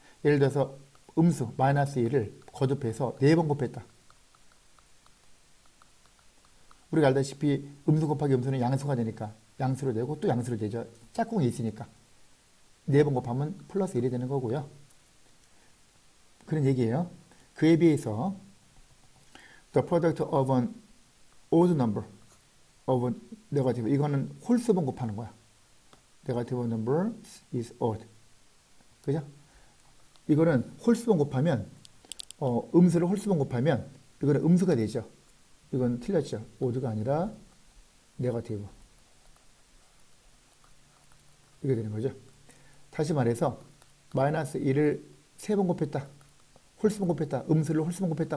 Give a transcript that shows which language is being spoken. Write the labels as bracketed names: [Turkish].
[Korean] 예를 들어서 음수 마이너스 1을 거듭해서 4번 곱했다. 우리가 알다시피 음수 곱하기 음수는 양수가 되니까 양수로 되고 또 양수로 되죠. 짝꿍이 있으니까 4번 곱하면 플러스 1이 되는 거고요. 그런 얘기예요. 그에 비해서 [English] the product of an odd number of a negative [Korean] 이거는 홀수번 곱하는 거야. [English] negative number is odd. [Korean] 그죠? 이거는 홀수번 곱하면 음수를 홀수번 곱하면 이거는 음수가 되죠. 이건 틀렸죠. 오드가 아니라 네거티브. 이게 되는 거죠. 다시 말해서 마이너스 1을 3번 곱했다. 홀수번 곱했다. 음수를 홀수번 곱했다.